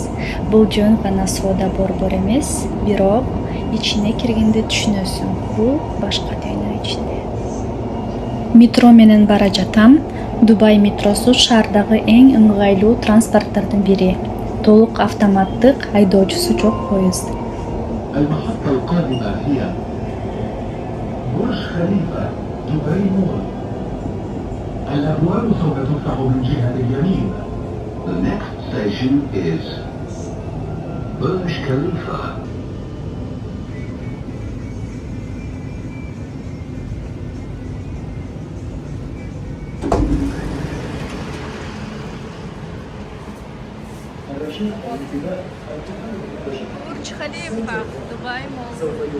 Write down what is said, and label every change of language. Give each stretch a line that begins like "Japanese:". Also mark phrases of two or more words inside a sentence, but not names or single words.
Kyrgyz: Бул жөн гана соода борбор эмес, бирок ичине киргенде түшүнөсүң, бул башка дүйнө ичинде. Метро менен бара жатам. Дубай метросу шаардагы эң ыңгайлуу транспорттордун бири. Толук автоматтык, айдоочусу жок поезд.
Arabic: المحطة القادمة هي برج خليفة دبي مول. الأبواب سوف تفتح من جهة اليمين.
English: The next station is Burj Khalifa.
Kyrgyz: Бурдж Халифа, Дубай Молл.